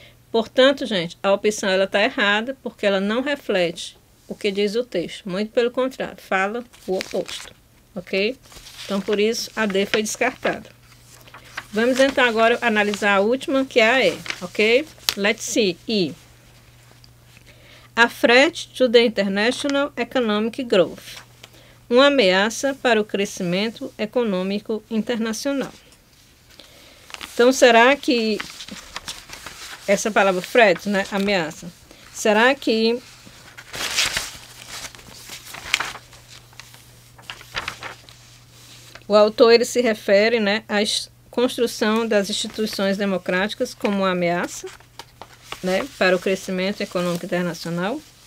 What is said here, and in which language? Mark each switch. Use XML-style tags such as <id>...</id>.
<pt>Portanto, gente, a opção ela está errada porque ela não reflete o que diz o texto. Muito pelo contrário, fala o oposto, ok? Então, por isso, a D foi descartada. Vamos então agora analisar a última, que é a E, ok?</pt> <en>Let's see, E. A threat to the international economic growth.</en> <pt>Uma ameaça para o crescimento econômico internacional. Então, será que essa palavra threat, né, ameaça, será que o autor ele se refere, né, à construção das instituições democráticas como uma ameaça, né, para o crescimento econômico internacional?</pt>